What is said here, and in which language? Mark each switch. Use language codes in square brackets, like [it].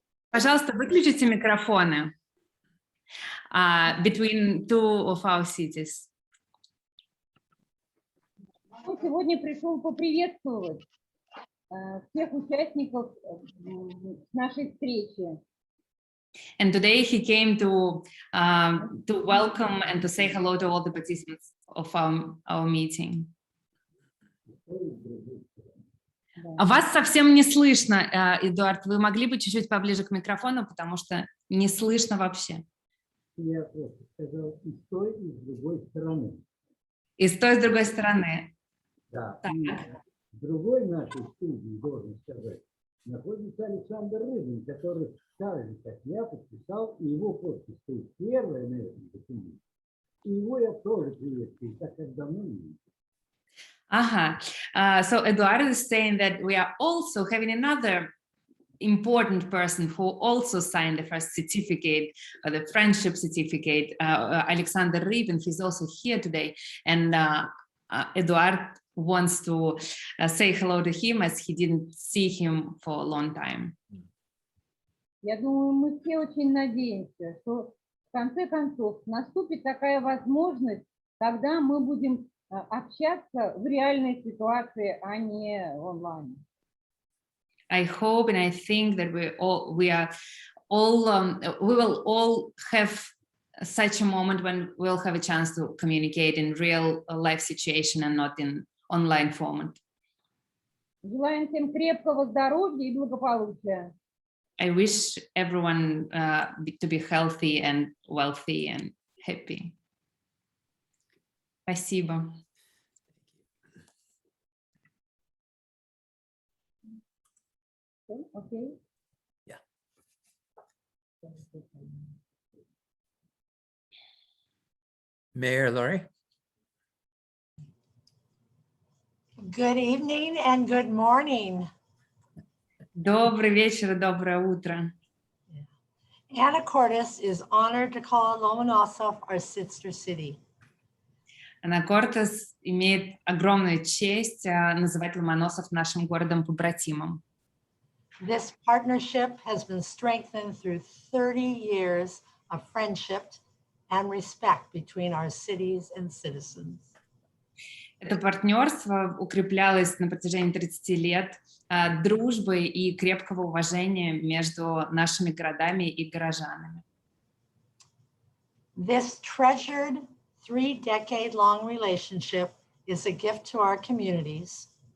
[ru] Пожалуйста, выключите микрофоны. [en] Between two of our cities. [ru] Он сегодня пришел поприветствовать всех участников нашей встречи. [en] And today he came to welcome and to say hello to all the participants of our meeting. [ru] Вас совсем не слышно, Эдуард. Вы могли бы чуть-чуть поближе к микрофону, потому что не слышно вообще. Я просто сказал и с той, и с другой стороны. И с той, и с другой стороны. Да. Так. И в другой нашей студии, должен сказать, находится Александр Рыбин, который так же, как я, подписал, и его подпись стоит первая на этом документе. И его я тоже приветствую, так как давно не видел. [en] So Eduardo is saying that we are also having another important person who also signed the first certificate, the friendship certificate, Alexander Rybin. He's also here today. And Eduard wants to say hello to him as he didn't see him for a long time. [ru] Я думаю, мы все очень надеемся, что в конце концов наступит такая возможность, когда мы будем общаться в реальной ситуации, а не онлайн. [en] I hope and I think that we will all have such a moment when we'll have a chance to communicate in real life situation and not in online format. [ru] Желаем всем крепкого здоровья и благополучия. [en] I wish everyone to be healthy and wealthy and happy. [ru] Спасибо. [en] Okay. Yeah. Mayor Laurie. Good evening and good morning. [ru] Добрый вечер и доброе утро. [en] Anacortes is honored to call Lomonosov our sister city. [ru] Анакортес имеет огромную честь называть Ломоносов нашим городом-побратимом. [en] This partnership has been strengthened through 30 years of friendship and respect between our cities and citizens. [ru] Это партнерство укреплялось на протяжении 30 лет дружбы и крепкого уважения между нашими городами и горожанами. [en] This treasured 3-decade-long relationship is a gift to our communities.